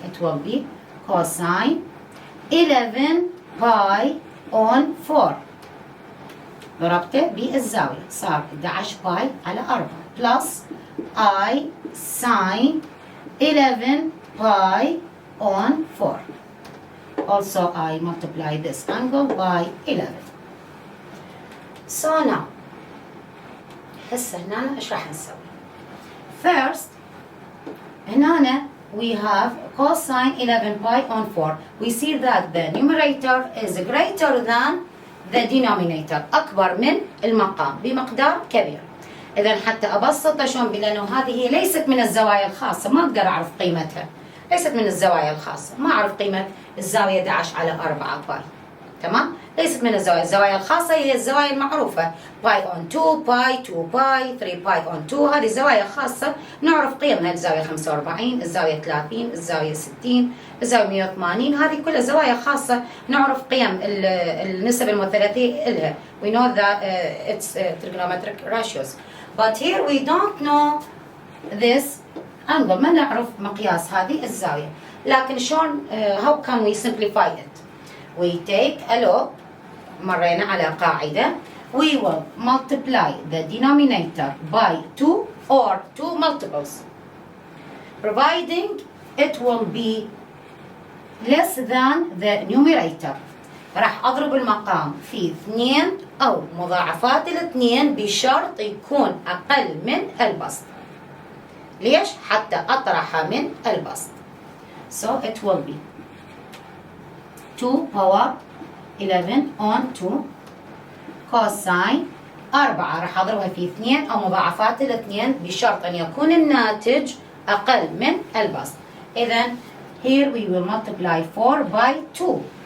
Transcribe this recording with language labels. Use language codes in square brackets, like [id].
[en] It will be cosine 11 pi on 4 [ar] ضربته بالزاوية صار 11 باي على 4 بلس I sin 11 باي on 4. [en] Also I multiply this angle by 11. So now [ar] هسه هنا ايش راح نسوي؟ [en] First [ar] هنا [en] we have cosine 11 pi on 4. We see that the numerator is greater than the denominator. [ar] أكبر من المقام بمقدار كبير. إذا حتى أبسطها شلون لأنه هذه ليست من الزوايا الخاصة ما أقدر أعرف قيمتها. ليست من الزوايا الخاصة. ما أعرف قيمة الزاوية 11 على 4 باي. تمام؟ ليست من الزوايا الخاصة هي الزوايا المعروفة باي on 2 باي 2 باي 3 باي on 2. هذه زوايا خاصة نعرف قيمها الزاوية 45 الزاوية 30 الزاوية 60 الزاوية 180. هذه كلها زوايا خاصة نعرف قيم النسب المثلثية لها. [en] We know that it's trigonometric ratios. But here we don't know this angle. [ar] ما نعرف مقياس هذه الزاوية. لكن شلون [en] how can we simplify it? We take a log. [ar] مرينا على قاعدة. [en] We will multiply the denominator by 2 or 2 multiples, providing it will be less than the numerator. [ar] راح أضرب المقام في 2 أو مضاعفات الاثنين بشرط يكون أقل من البسط. ليش؟ حتى أطرحها من البسط. [en] So it will be 2 power 11 on 2 cosine 4 [ar] راح أضربها في 2 أو مضاعفات الاثنين بشرط أن يكون الناتج أقل من البسط. إذا [en] here we will multiply 4 by 2.